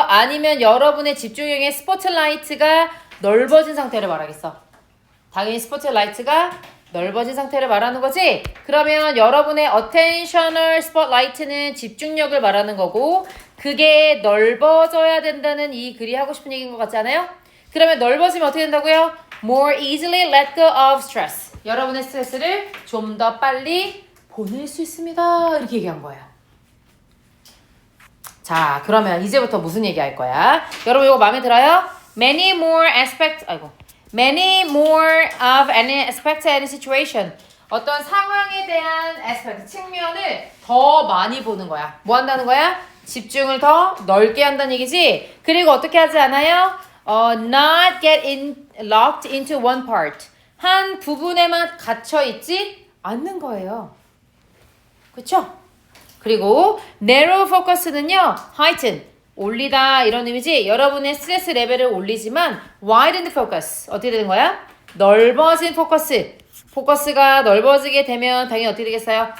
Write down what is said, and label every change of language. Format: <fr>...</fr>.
<ko>아니면 여러분의 집중력의 스포트라이트가 넓어진 상태를 말하겠어? 당연히 스포트라이트가 넓어진 상태를 말하는 거지? 그러면 여러분의 attentional spotlight는 집중력을 말하는 거고 그게 넓어져야 된다는 이 글이 하고 싶은 얘기인 것 같지 않아요? 그러면 넓어지면 어떻게 된다고요?</ko> <en>More easily let go of stress.</en> <ko>여러분의 스트레스를 좀 더 빨리 보낼 수 있습니다. 이렇게 얘기한 거예요. 자 그러면 이제부터 무슨 얘기 할 거야? 여러분 이거 마음에 들어요?</ko> <en>many more aspects, 아이고, many more of any aspect and situation.</en> <ko>어떤 상황에 대한 aspect, 측면을 더 많이 보는 거야. 뭐 한다는 거야? 집중을 더 넓게 한다는 얘기지. 그리고 어떻게 하지 않아요?</ko> <en>Not get locked into one part.</en> <ko>한 부분에만 갇혀 있지 않는 거예요. 그쵸? 그리고</ko> <en>narrow focus</en> <ko>는요, heighten, 올리다 이런 의미지. 여러분의 스트레스 레벨을 올리지만</ko> <en>widen focus,</en> <ko>어떻게 되는 거야? 넓어진 포커스. 포커스가 넓어지게 되면 당연히 어떻게 되겠어요?</ko>